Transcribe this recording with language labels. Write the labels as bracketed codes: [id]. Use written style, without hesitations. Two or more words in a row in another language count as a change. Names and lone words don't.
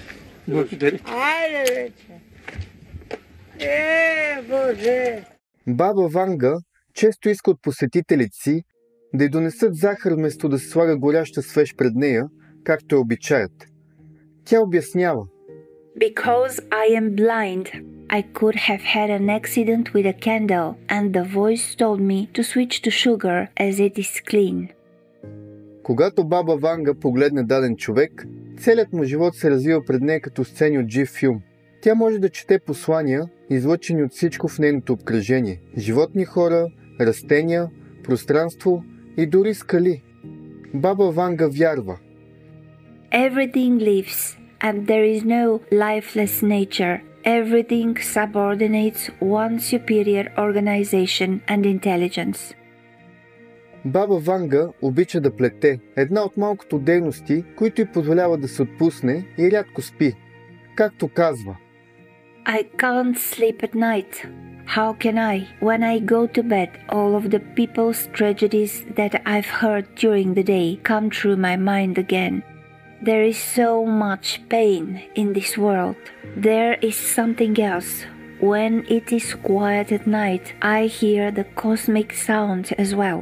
[bg] Благодаря. Айде вече. Боже! Баба Ванга често иска от посетителите си да й донесат захар вместо да се слага горяща свеж пред нея, както е обичаят. Тя обяснява. [en] Because I am blind, I could have had an accident with a candle, and the voice told me to switch to sugar as it is clean. [bg] Когато Баба Ванга погледне даден човек, целият му живот се развива пред нея като сцени от жив филм. Тя може да чете послания, излъчени от всичко в нейното обкръжение – животни, хора, растения, пространство и дори скали. Баба Ванга вярва. [en] Everything lives, and there is no lifeless nature. Everything subordinates one superior organization and intelligence. [bg] Баба Ванга обича да плете, една от малкото дейности, които й позволява да се отпусне и рядко спи. Както казва: [en] I can't sleep at night. How can I? When I go to bed, all of the people's tragedies that I've heard during the day come through my mind again. There is so much pain in this world. There is something else. When it is quiet at night, I hear the cosmic sound as well.